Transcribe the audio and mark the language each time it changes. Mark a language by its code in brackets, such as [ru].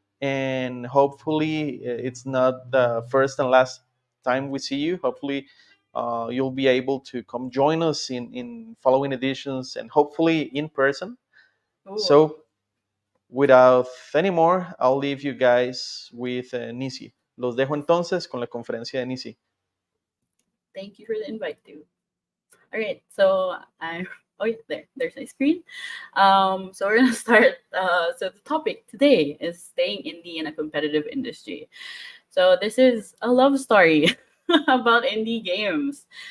[en] And hopefully, it's not the first and last time we see you. Hopefully, you'll be able to come join us in following editions and hopefully in person. Ooh, So, without any more, I'll leave you guys with Nisi. [es] Los dejo entonces con la conferencia de Nisi. [en] thank you for the invite too. All right, so Oh yeah, there's my screen. So we're gonna start. So the topic today is staying indie in a competitive industry. So this is a love story about indie games.